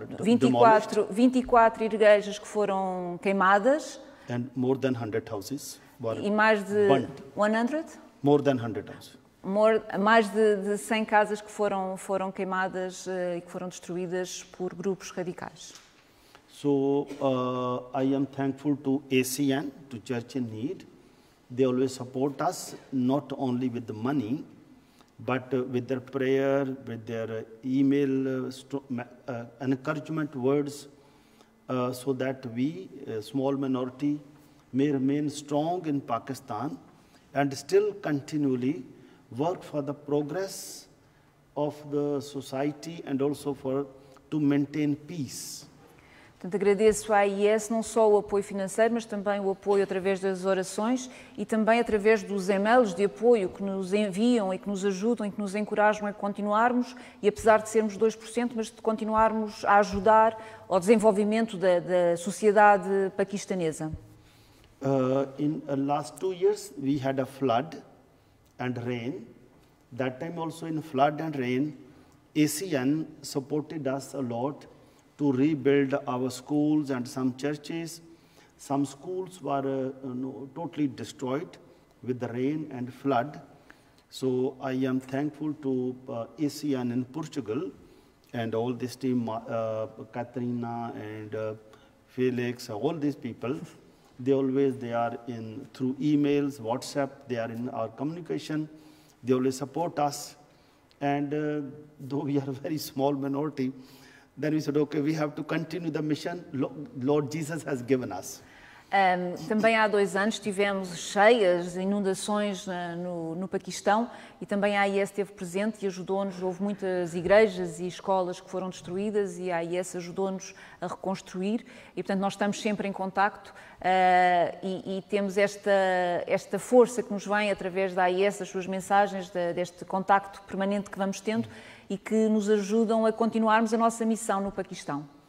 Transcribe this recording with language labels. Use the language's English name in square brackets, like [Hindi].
[Portuguese] 24 igrejas que foram queimadas, [English] and more than 100 houses were [Portuguese] e mais de [English] burnt. [Portuguese] 100? [English] More than 100 houses. [Portuguese] Mais de 100 casas que foram queimadas e que foram destruídas por grupos radicais. [English] So I am thankful to ACN, to Church in Need. They always support us, not only with the money, but with their prayer, with their email, encouragement words, so that we, a small minority, may remain strong in Pakistan and still continually work for the progress of the society and also to maintain peace. [Portuguese] Portanto, agradeço à AIS não só o apoio financeiro, mas também o apoio através das orações e também através dos e-mails de apoio que nos enviam e que nos ajudam e que nos encorajam a continuarmos, e apesar de sermos 2%, mas de continuarmos a ajudar ao desenvolvimento da sociedade paquistanesa. [English] In the last 2 years, we had a flood and rain. That time also in flood and rain, ACN supported us a lot to rebuild our schools and some churches. Some schools were totally destroyed with the rain and flood. So I am thankful to ASEAN in Portugal and all this team, Katrina and Felix, all these people. They are in through emails, WhatsApp, they are in our communication. They always support us. And though we are a very small minority, then we said, okay, we have to continue the mission Lord Jesus has given us. [Portuguese] Também há 2 anos tivemos cheias, inundações no Paquistão e também a AIS esteve presente e ajudou-nos. Houve muitas igrejas e escolas que foram destruídas e a AIS ajudou-nos a reconstruir e, portanto, nós estamos sempre em contacto e temos esta força que nos vem através da AIS, as suas mensagens, deste contacto permanente que vamos tendo e que nos ajudam a continuarmos a nossa missão no Paquistão.